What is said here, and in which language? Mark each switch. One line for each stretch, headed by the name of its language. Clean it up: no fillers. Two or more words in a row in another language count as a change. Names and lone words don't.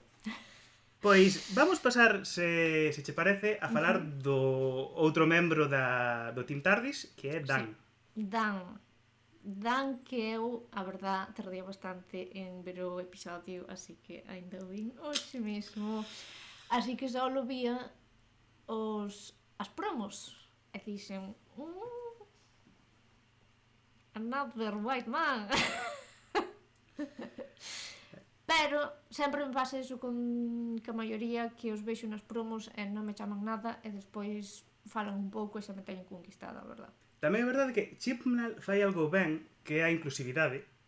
Galician: Pois vamos pasar, se che parece, a falar do outro membro do Team TARDIS, que é Dan. Sí. Dan, que eu, a verdad, tardei bastante en ver o episodio, así que ainda o vin hoxe mesmo. Así que só lo vía as promos e dixen
English: another white man.
Galician: Pero sempre me pasa iso con que a maioría que os vexo nas promos e non me chaman nada e despois falan un pouco e xa me teñen conquistada, a verdad. Tamén é verdade que Chibnall fai algo ben, que é a inclusividade.